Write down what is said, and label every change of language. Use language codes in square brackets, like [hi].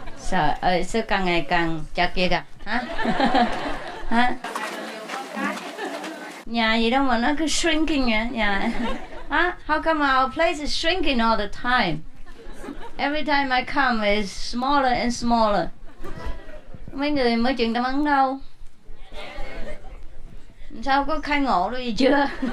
[vi] Trời ơi, sao càng ngày càng chật vậy kìa, hả? Hả? Nhà gì đâu mà nó cứ shrinking vậy, nhà. Hả? [en] How come our place is shrinking all the time? Every time I come it's smaller and smaller. [vi] Mấy người mới truyền tâm ấn đâu? Sao có khai ngộ đâu gì chưa?